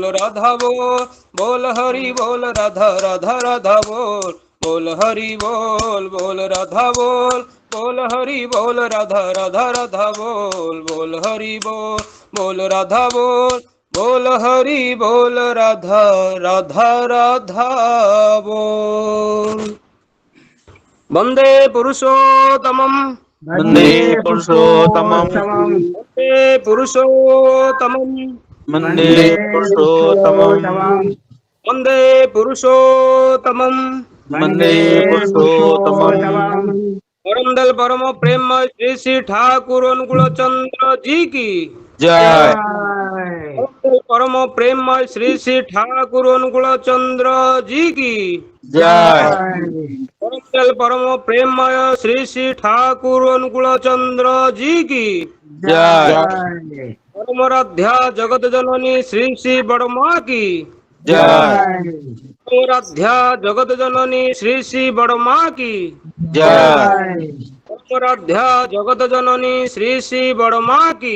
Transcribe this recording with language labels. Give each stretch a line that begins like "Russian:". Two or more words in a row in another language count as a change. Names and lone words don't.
Hindi: राधा बोल हरि बोल राधा राधा राधा बोल हरि बोल राधा बोल हरि बोल राधा राधा राधा बोल हरि बोल राधा बोल हरि बोल राधा राधा राधा बोल
Sanskrit: वंदे पुरुषोत्तमं वंदे पुरुषोत्तमं वंदे पुरुषोत्तमं वंदे पुरुषोत्तमं वंदे पुरुषोत्तमं वंदे पुरुषोत्तमं
Hindi: परम दल परम प्रेम श्री श्री ठाकुर अनुकूल चंद्र जी की जय। परम प्रेम श्री श्री ठाकुर अनुकूल चंद्र जी की जय। परम दल परम प्रेम श्री श्री ठाकुर अनुकूल चंद्र जी की जय। परम राध्या जगत जननी श्री श्री बड़मा की जय। परम राध्या जगत जननी श्री श्री बड़मा की जय। परम राध्या जगत जननी श्री श्री बड़मा की